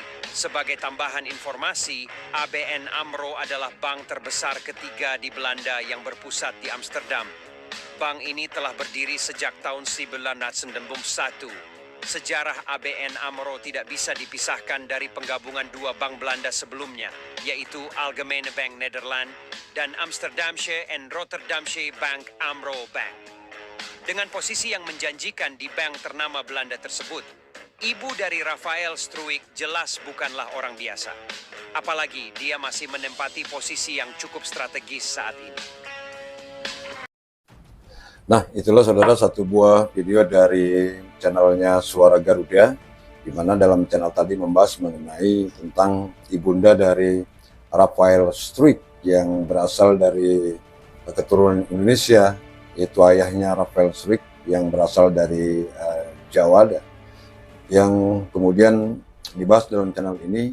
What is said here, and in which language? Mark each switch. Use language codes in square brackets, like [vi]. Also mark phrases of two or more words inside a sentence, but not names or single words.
[id] Sebagai tambahan informasi, ABN AMRO adalah bank terbesar ketiga di Belanda yang berpusat di Amsterdam. Bank ini telah berdiri sejak tahun 1991. Sejarah ABN AMRO tidak bisa dipisahkan dari penggabungan dua bank Belanda sebelumnya, yaitu Algemene Bank Nederland dan Amsterdamse en Rotterdamse Bank AMRO Bank. Dengan posisi yang menjanjikan di bank ternama Belanda tersebut, ibu dari Rafael Struijk jelas bukanlah orang biasa. Apalagi dia masih menempati posisi yang cukup strategis saat ini. Nah, itulah saudara satu buah video dari channelnya Suara Garuda, di mana dalam channel tadi membahas mengenai tentang ibunda dari Rafael Struijk yang berasal dari keturunan Indonesia, yaitu ayahnya Rafael Struijk yang berasal dari Jawa, yang kemudian dibahas dalam channel ini.